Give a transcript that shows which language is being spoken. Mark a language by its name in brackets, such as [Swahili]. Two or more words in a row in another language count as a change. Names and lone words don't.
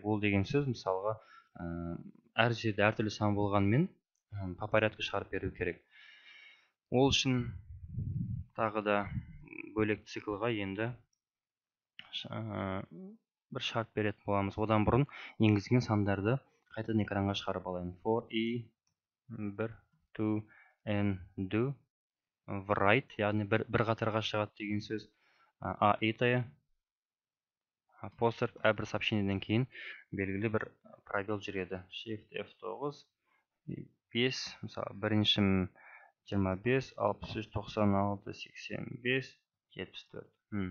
[Kazakh] Ол деген сөз мысалға әр жерде әртүрлі сан болғанмен [Russian] по порядку [Kazakh] шығарып беру керек. Ол үшін тағы да бөлек циклға енді бір шарт беретін боламыз. Одан бұрын енгізген сандарды қайтадан экранға шығарып алайын. [English] For i, 1, 2, n, do, write, [Kazakh] яғни бір қатарға шығады деген сөз. A итая апостроф әрбір сообщениеден кейін белгілі бір пробел жүреді. Shift F9, 5, мысалы бірінші 25, 63, 96, 85, 74.